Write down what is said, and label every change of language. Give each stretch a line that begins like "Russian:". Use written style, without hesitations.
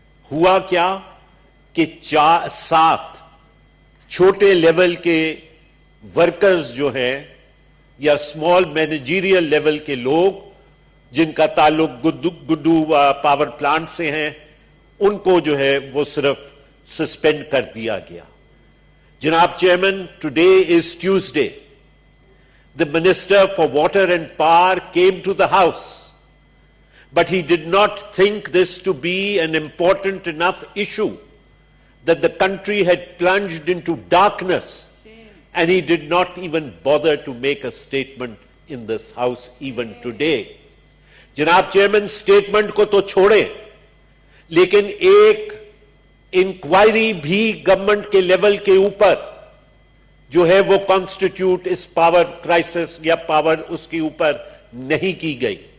Urdu: ہوا کیا کہ 7 چھوٹے لیول کے ورکرز جو ہیں یا اسمال مینیجریل لیول کے لوگ جن کا تعلق گڈو پاور پلانٹ سے ہیں ان کو جو ہے وہ صرف سسپینڈ کر دیا گیا. جناب chairman,
English: Today is Tuesday. The Minister for Water and Power came to the House, but he did not think this to be an important enough issue that the country had plunged into darkness, and he did not even bother to make a statement in this House even today.
Urdu: جناب chairman, statement کو تو چھوڑیں لیکن ایک inquiry بھی government کے level کے اوپر جو ہے وہ کانسٹیٹیوٹ اس پاور کرائسس یا پاور اس کے اوپر نہیں کی گئی.